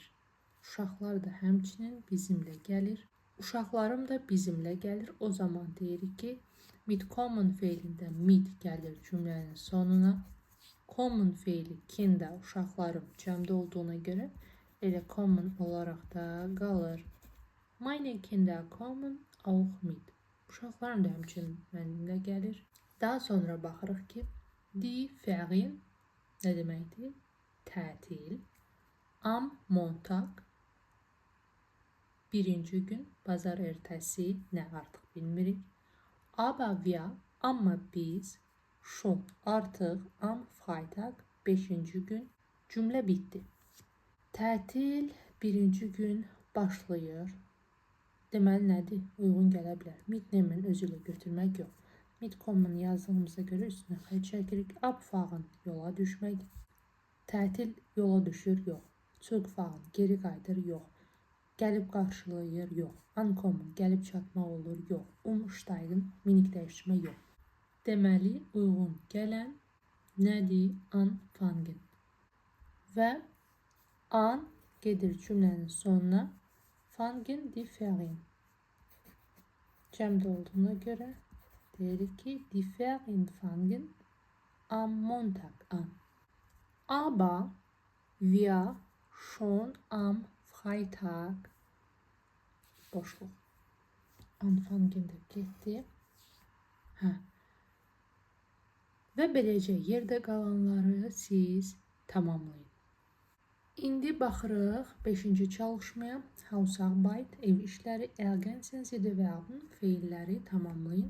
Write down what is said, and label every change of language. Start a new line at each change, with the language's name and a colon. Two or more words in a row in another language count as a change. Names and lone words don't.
Azerbaijani: Uşaqlar da həmçinin bizimlə gəlir. Uşaqlarım da bizimlə gəlir. O zaman deyirik ki, mitkommen feilində mit gəlir cümlənin sonuna. Kommen feili kinder, uşaqlarım cəmdə olduğuna görə elə kommen olaraq da qalır. Meine Kinder kommen auch mit. Uşaqlarım da həmçinin mənimlə gəlir. Daha sonra baxırıq ki,
German: die Ferien
Azerbaijani: nə deməkdir? Tətil.
German: Am Montag
Azerbaijani: birinci gün, bazar ertəsi, nə artıq bilmirik.
German: Aber wir,
Azerbaijani: amma biz, schon artıq,
German: am Freitag
Azerbaijani: beşinci gün, cümlə bitdi. Tətil birinci gün başlayır. Deməli nədir? Uyğun gələ bilər. Mitnehmen özü ilə götürmək yox. Mitkommen yazdığımıza görə üstünə xətt çəkirik. Abfahren yola düşmək. Tətil yola düşür, yox. Zurückfahren geri qayıdır, yox. Gəlib qarşılayır, yox. Ankommen gəlib çatmaq olur, yox. Umsteigen minik dəyişmə yox. Deməli uyğun gələn nədir? Anfangen. Və an gedir cümlənin sonuna.
German: Fangen die Ferien.
Azerbaijani: Cəmdə olduğuna görə deyirik ki,
German: die Ferien fangen am Montag an. Aber wir schon am Freitag boşluq.
Azerbaijani: Anfangen də getdi. Və beləcə yerdə qalanları siz tamamlayın. İndi baxırıq 5-ci çalışmaya. Hausarbeit, ev işləri,
German: ergänzen Sie die Verben,
Azerbaijani: feilləri tamamlayın.